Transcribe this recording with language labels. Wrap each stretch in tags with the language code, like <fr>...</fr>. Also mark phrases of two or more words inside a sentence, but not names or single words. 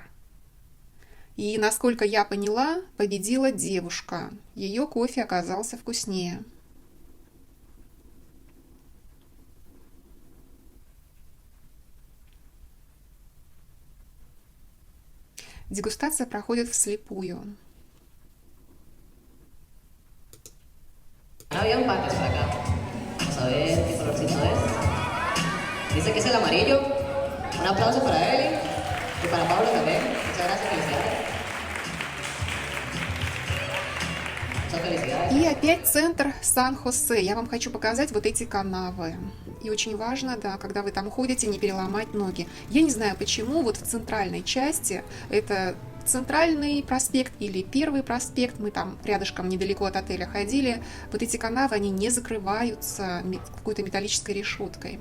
<ru>И, насколько я поняла, победила девушка. Ее кофе оказался вкуснее. Дегустация proходит вслепую.</ru> <es>Había empates por acá. Vamos a ver qué colorcito es. Dice que es el amarillo. Un aplauso para Eli y para Pablo también. Muchas gracias, felicidades. Muchas felicidades.</es> <ru>И опять центр Сан-Хосе. Я вам хочу показать вот эти канавы. И очень важно, да, когда вы там ходите, не переломать ноги. Я не знаю почему, вот в центральной части, это центральный проспект или первый проспект, мы там рядышком недалеко от отеля ходили, вот эти канавы, они не закрываются какой-то металлической решеткой.</ru>